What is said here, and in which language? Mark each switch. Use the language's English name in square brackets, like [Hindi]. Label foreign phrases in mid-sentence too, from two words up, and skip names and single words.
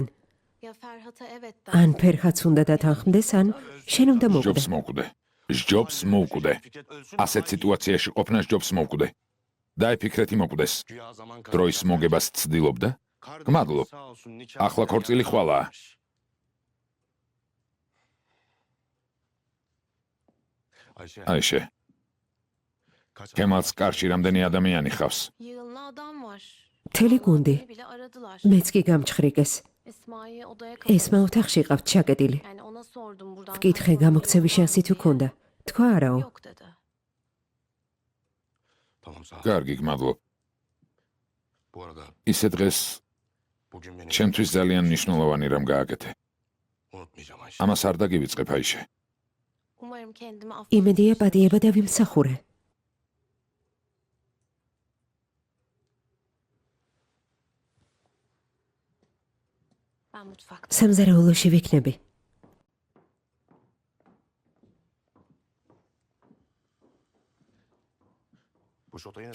[Turkish] Ya Ferhat'a evet [Georgian] ან ფერხაც უნდა დათანხმდეს, ან შენ უნდა მოკვდე. ჯობს მოვკვდე. ჯობს მოვკვდე. ასეთ სიტუაციაში ყოფნა ჯობს მოვკვდე. დაიფიქრეთ იმოკვდეს. [Turkish] Güya zaman [Georgian] დროის მოგებას ცდილობდა? გმადლობ. ახლა ქორწილი ხვალაა. აიშე, კემალს კარში რამდენი ადამიანი ხავს? [Turkish] Yığınla adam var. [Georgian] მთელი გუნდი. [Turkish] Beni bile aradılar. [Georgian] მეც კი გამჩხრიკეს. [Turkish] Esma'yı odaya [Georgian] ესმა ოთახში ყავთ ჩაკეტილი. [Turkish] Yani ona sordum buradan. [Georgian] ვკითხე, გამოქცევის შანსი თუ ქონდა. თქვა არაო. [Turkish] Yok dedi. Tamam sağ ol. [Georgian] კარგი, გმადლობ. [Turkish] Bu arada [Georgian] ისე დღეს [Turkish] bugün beni [Georgian] ჩემთვის ძალიან მნიშვნელოვანი რამ გააკეთე. [Turkish] unutmayacağım Ayşe. [Georgian] ამას არ დაგივიწყებ, აიშე. [Turkish] Umarım kendimi [Georgian] იმედია პატიება დავიმსახურე. [Turkish] Ben mutfakta. [Georgian] სამზარეულოში ვიქნები. [Turkish] Bu şotaya